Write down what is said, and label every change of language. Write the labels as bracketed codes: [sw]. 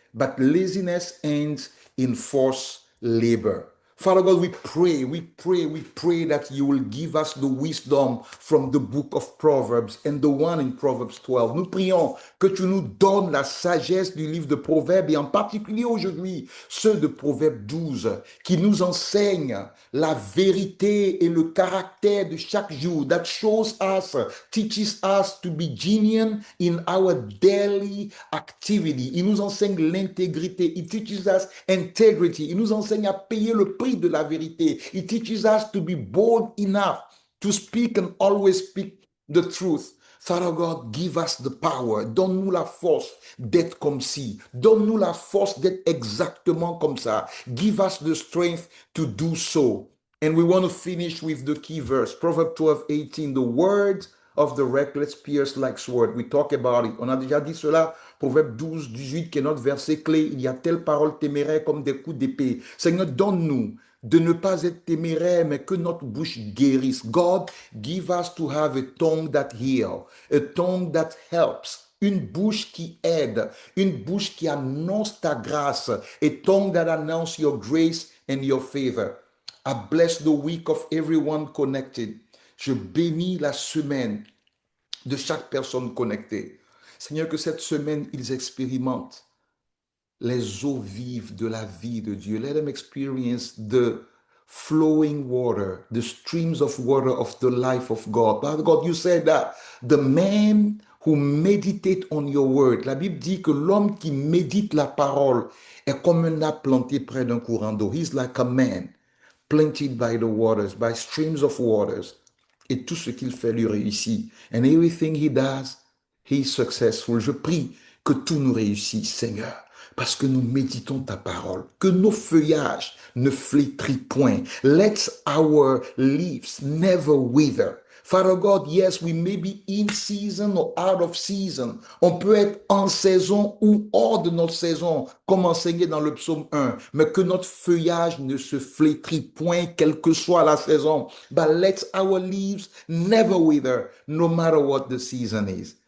[en] But laziness ends in forced labor. Father God, we pray that you will give us the wisdom from the book of Proverbs and the one in Proverbs 12. [fr] Nous prions que tu nous donnes la sagesse du livre de Proverbes et en particulier aujourd'hui ceux de Proverbes 12 qui nous enseignent la vérité et le caractère de chaque jour. [en] That shows us, teaches us to be genuine in our daily activity. [fr] Il nous enseigne l'intégrité. [en] It teaches us integrity. [fr] Il nous enseigne à payer le prix de la vérité. [en] It teaches us to be bold enough to speak and always speak the truth. Father God, give us the power. [fr] Donne-nous la force d'être comme ci. Donne-nous la force d'être exactement comme ça. [en] Give us the strength to do so. And we want to finish with the key verse. Proverbs 12, 18. The words of the reckless pierce like sword. We talk about it. [fr] On a déjà dit cela. Proverbe 12, 18, qui est notre verset clé. Il y a telle parole téméraire comme des coups d'épée. Seigneur, donne-nous de ne pas être téméraire, mais que notre bouche guérisse. [en] God, give us to have a tongue that heals, a tongue that helps. [fr] Une bouche qui aide, une bouche qui annonce ta grâce, [en] a tongue that announces your grace and your favor. I bless the week of everyone connected. [fr] Je bénis la semaine de chaque personne connectée. Seigneur, que cette semaine, ils expérimentent les eaux vives de la vie de Dieu. [en] Let them experience the flowing water, the streams of water of the life of God. Father God, you said that the man who meditate on your word, [fr] la Bible dit que l'homme qui médite la parole est comme un arbre planté près d'un courant d'eau. [en] He's like a man planted by the waters, by streams of waters. [fr] Et tout ce qu'il fait lui réussit. [en] And everything he does, he is successful. [fr] Je prie que tout nous réussisse, Seigneur, parce que nous méditons ta parole, que nos feuillages ne flétrissent point. [en] Let our leaves never wither. Father God, yes, we may be in season or out of season. [fr] On peut être en saison ou hors de notre saison, comme enseigné dans le psaume 1, mais que notre feuillage ne se flétrit point, quelle que soit la saison. [en] But let our leaves never wither, no matter what the season is.